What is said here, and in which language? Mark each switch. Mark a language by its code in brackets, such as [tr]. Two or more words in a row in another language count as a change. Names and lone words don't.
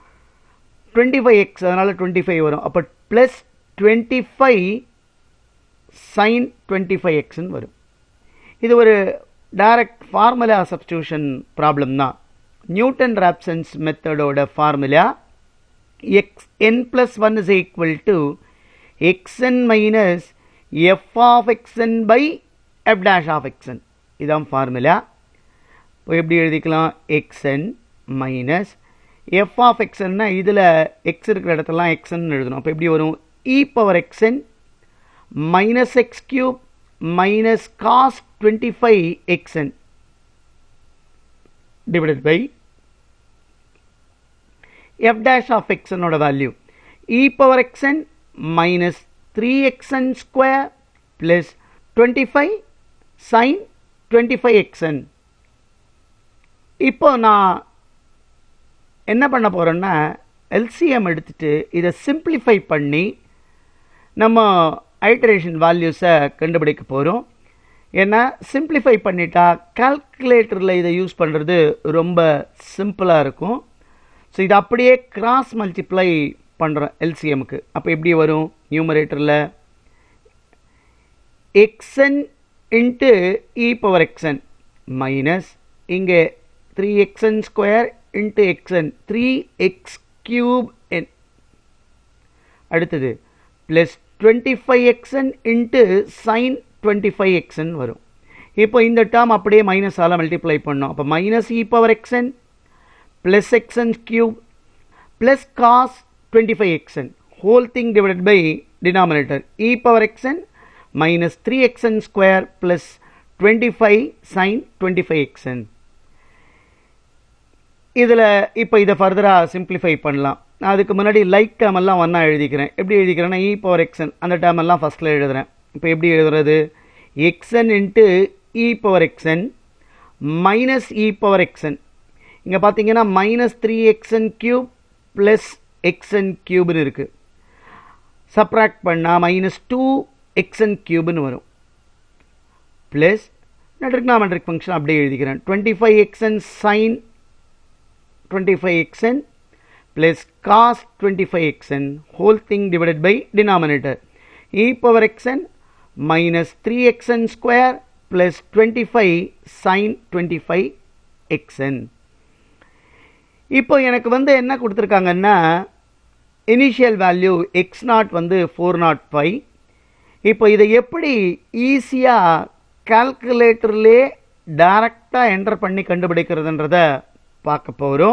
[ta] 25x அதனால் 25 வரும். அப்போ ப்ளஸ் 25 சைன் 25xன்னு வரும். இது ஒரு [en] direct formula substitution problem தான். Newton-Raphson's method formula xn + 1 is equal to xn minus f of xn by f dash of xn. [ta] இதான் ஃபார்முலா. இப்போ எப்படி எழுதிக்கலாம்? [en] xn minus f of xn [ta] இதில் x இருக்கிற இடத்துலாம் xn எழுதணும். அப்போ எப்படி வரும்? [en] e power xn minus x cube minus cos 25xn divided by f dash of xn ஓட வேல்யூ e power xn minus 3xn square plus 25 sin 25xn. [ta] இப்போ நான் என்ன பண்ண போகிறோன்னா எல்சிஎம் எடுத்துகிட்டு இதை சிம்பிளிஃபை பண்ணி நம்ம [en] iteration values [ta] கண்டுபிடிக்க போகிறோம். ஏன்னா சிம்பிளிஃபை பண்ணிட்டா கால்குலேட்டரில் இதை யூஸ் பண்ணுறது ரொம்ப சிம்பிளாக இருக்கும். ஸோ இதை அப்படியே [en] cross multiply [ta] பண்ணுறோம் எல்சிஎம்க்கு. அப்போ எப்படி வரும்? [en] numerator xn into e power xn minus இங்கே 3xn square into xn 3x cube n அடுத்தது plus 25xn into sin 25xn வரும். [ta] இப்போ இந்த டேர்ம் அப்படியே மைனஸ் ஆல மல்டிப்ளை பண்ணோம். [en] அப்போ minus e power xn plus xn cube plus cos 25xn whole thing divided by denominator e power xn minus 3xn square plus 25 sin 25xn. [ta] இதில் இப்போ இதை [en] further simplify [ta] பண்ணலாம். நான் அதுக்கு முன்னாடி [en] like term [ta] எல்லாம் ஒன்றா எழுதிக்கிறேன். எப்படி எழுதிக்கிறேன்னா [en] e power xn [ta] அந்த டேர்ம் எல்லாம் ஃபஸ்ட்டில் எழுதுகிறேன். இப்போ எப்படி எழுதுறது? [en] xn into e power xn minus e power xn. [ta] இங்கே பார்த்தீங்கன்னா [en] minus 3xn cube plus xn cube இருக்குது. [ta] சப்ராக்ட் பண்ணால் [en] minus 2xn cube [ta] வரும். [en] plus trigonometric function [ta] அப்படியே எழுதிக்கிறேன். [en] 25xn சைன் 25xn plus cos 25xn whole thing divided by denominator e power xn minus 3xn square plus 25 sin 25xn. [ta] இப்போ எனக்கு வந்து என்ன கொடுத்துருக்காங்கன்னா [en] initial value x naught [ta] வந்து 405. இப்போ இதை எப்படி ஈஸியாக [en] calculator directly enter [ta] பண்ணி கண்டுபிடிக்கிறதுன்றத பார்க்க போகிறோம்.